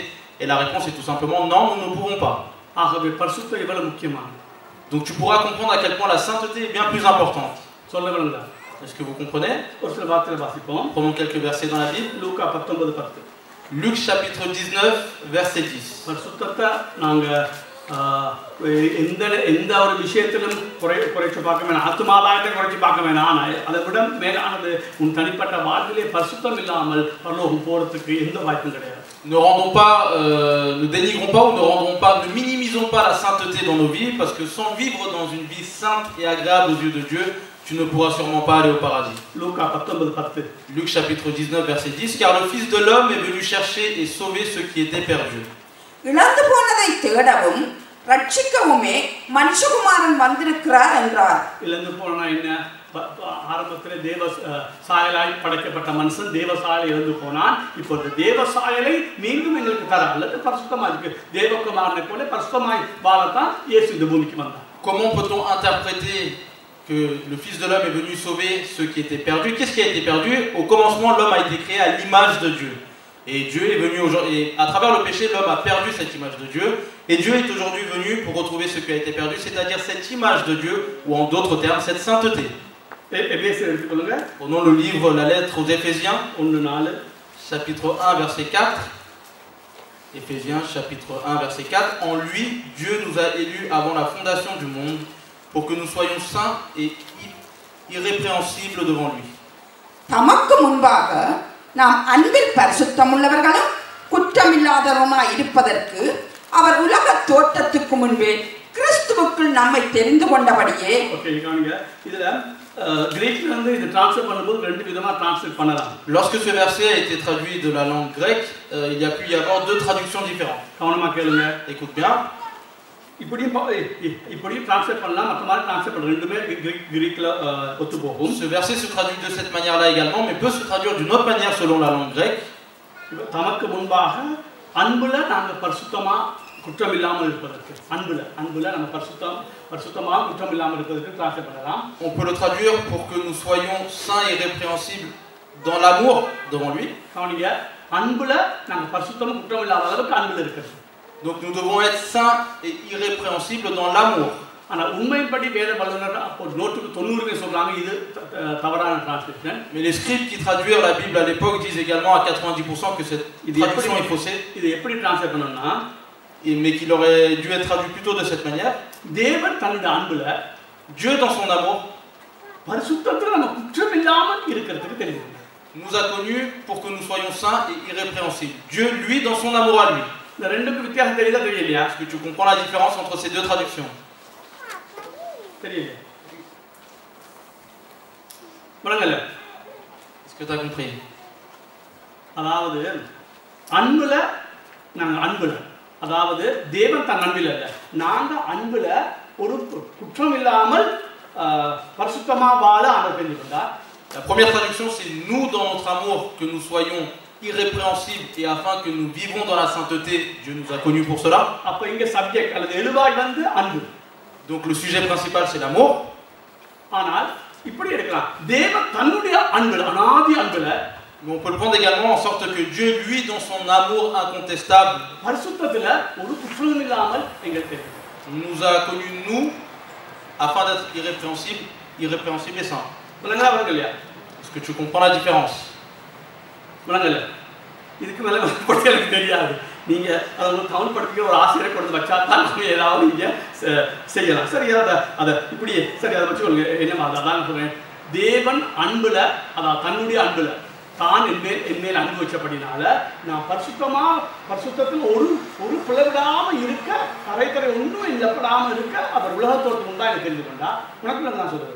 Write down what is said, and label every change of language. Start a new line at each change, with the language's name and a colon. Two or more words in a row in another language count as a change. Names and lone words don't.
French: Et la réponse est tout simplement non, nous ne pouvons pas. Donc tu pourras comprendre à quel point la sainteté est bien plus importante. Est-ce que vous comprenez? Prenons quelques versets dans la Bible. Luc chapitre 19, verset 10.
Tamil: எந்த ஒரு விஷயத்திலும் குறைச்சு பார்க்க வேணாம், ஆத்மாதாயத்தை குறைச்சு பார்க்க வேணாம். ஆனால் அதை விட மேலானது உன் தனிப்பட்ட வாழ்விலே பரிசுத்தம் இல்லாமல் பரலோகம் போகிறதுக்கு எந்த வாய்ப்பும் கிடையாது.
French: Ne dénigrons pas ou ne minimisons pas la sainteté dans nos vies, parce que sans vivre dans une vie sainte et agréable aux yeux de Dieu, tu ne pourras sûrement pas aller au paradis. Luc chapitre 19, verset 10. Car le Fils de l'homme est venu chercher et sauver ceux qui étaient perdus.
Tamil: இழந்து போனதை தேடவும் ரட்சிக்கவுமே மனுஷகுமாரன் வந்திருக்கிறார் என்றார். இழந்து போனா என்ன? ஆரம்பத்தில் தேவ சாயலாய் படைக்கப்பட்ட மனுஷன் தேவ சாயலை இழந்து போனான். இப்போது தேவ சாயலை மீண்டும் எங்களுக்கு தர அல்லது பரிசுத்தமாக இருக்கு தேவகுமாரனை போல பரிசுத்தமாய் வாழத்தான் இயேசு இந்த பூமிக்கு வந்தார்.
French: Comment peut-on interpréter que le Fils de l'homme est venu sauver ceux qui étaient perdus? Qu'est-ce qui a été perdu? Au commencement, l'homme a été créé à l'image de Dieu. Et Dieu est venu aujourd'hui, et à travers le péché, l'homme a perdu cette image de Dieu. Et Dieu est aujourd'hui venu pour retrouver ce qui a été perdu, c'est-à-dire cette image de Dieu, ou en d'autres termes, cette sainteté. Prenons le livre, la lettre aux Éphésiens, chapitre 1, verset 4. Éphésiens, chapitre 1, verset 4. En lui, Dieu nous a élus avant la fondation du monde, pour que nous soyons saints et irrépréhensibles devant lui.
Tamil: தமக்கு முன்பாக நாம் அன்பில் பரிசுத்தமுள்ளவர்களும் குற்றமில்லாதவருமாய் இருப்பதற்கு அவர் உலக தோற்றத்துக்கு முன்பே கிறிஸ்துவுக்குள் நம்மை தெரிந்து கொண்டபடியே. ஓகே, காணுங்க. இதுல கிரீக்ல வந்து இது ட்ரான்ஸ்லேட் பண்ணும்போது ரெண்டு விதமா ட்ரான்ஸ்லேட் பண்ணலாம்.
French: Lorsque ce verset a été traduit de la langue grecque, il y a pu y avoir deux traductions différentes.
Tamil: கவனமா கேளுங்க.
French: Écoute bien.
Tamil: இப்படியும் ட்ரான்ஸ்லேட் பண்ணலாம், மற்ற மாதிரி ட்ரான்ஸ்லேட் பண்ணலாம். ரெண்டுமே கிரீக்ல ஒத்து போகும்.
French: Ce verset se traduit de cette manière-là également, mais peut se traduire d'une autre manière selon la langue grecque.
Tamil: தமக்கு முன்பாக அன்புல நாங்க பரிசுத்தமா குற்றம் இல்லாமல் இருப்பதற்கு, அன்புல நம்ம பரிசுத்தமா குற்றம் இல்லாமல் இருப்பதற்கு ட்ரான்ஸ்லேட் பண்ணலாம்.
French: On peut le traduire pour que nous soyons saints et répréhensibles dans l'amour devant lui.
Tamil: கவனிங்க, அன்புல நாங்க பரிசுத்தமா குற்றம் இல்லாத அளவுக்கு அன்புல இருக்கிறது.
French: Donc nous devons être saints et irrépréhensibles dans l'amour.
Tamil: ஆனால் உண்மைப்படி வேத வல்லுநர் அப்போ 90% சொல்றாங்க இது தவறான டிரான்ஸ்லேஷன்.
French: Mais les scribes qui traduisent la Bible à l'époque disent également à 90% que cette traduction est faussée.
Tamil: இது எப்படி டிரான்ஸ்லேட் பண்ணனும்னா,
French: mais qu'il aurait dû être traduit plutôt de cette manière.
Tamil: தேவன் தன்னுடைய அன்புல,
French: Dieu dans son amour,
Tamil: பரிசுத்தத்துல நம்ம குற்றம் இல்லாமல் இருக்கிறதுக்கு தெரியும்.
French: Nous a connus pour que nous soyons saints et irrépréhensibles. Dieu lui dans son amour à lui.
Tamil: இந்த ரெண்டுக்கு வித்தியாசம் தெரியுதா தெரியலையா?
French: Est-ce que tu comprends la différence entre ces deux traductions?
Tamil: தெரியல. மறங்கல.
French: Est-ce que tu as compris?
Tamil: அதாவது அன்புல நாங்க அன்புல, அதாவது தேவன் தன் அன்பில் அல்ல, நாங்க அன்புல ஒரு குற்றம் இல்லாமல் பரிசுத்தமா வாழ ஆண்டவர் தெரிந்து கொண்டார்.
French: La première traduction, c'est nous dans notre amour, que nous soyons irrépréhensibles et afin que nous vivons dans la sainteté, Dieu nous a connus pour cela.
Tamil: அப்ப இங்க சப்ஜெக்ட் அல்லது எழுவாய் வந்து அன்பு.
French: Donc le sujet principal c'est l'amour.
Tamil: ஆனால் இப்படி எடுக்கலாம். தேவன் தன்னுடைய அன்புல அநாதி அன்புல
French: Mais on peut le prendre également en sorte que Dieu, lui, dans son amour incontestable,
Tamil: பரிசுத்தத்துல ஒரு குற்றமும் இல்லாமல் எங்களுக்கு
French: nous a connus nous afin d'être irrépréhensibles et saints.
Tamil: விளங்கலா விளங்கலையா?
French: Est-ce que tu comprends la différence?
Tamil: விளங்கல. இதுக்கு மேல பற்றி எனக்கு தெரியாது. நீங்க அதை ஒரு தமிழ் படிக்கிற ஒரு ஆசிரியரை கொண்டு வச்சா தான் நம்ம ஏதாவது நீங்க செய்யலாம். சரி அதை இப்படி சரி அதை வச்சுக்கொள்ளுங்க. என்னமா அதான் சொல்றேன். தேவன் அன்புல அதான் தன்னுடைய அன்புல தான் என்மேல் அன்பு வச்சபடினால நான் பரிசுத்தத்தில் ஒரு பிளவிடாம இருக்க கரைத்தரை ஒன்றும் இல்லப்படாம இருக்க அவர் உலகத்தோட்டத்துக்கு உண்டா எனக்கு தெரிந்து கொண்டா உனக்கு நான் சொல்றது.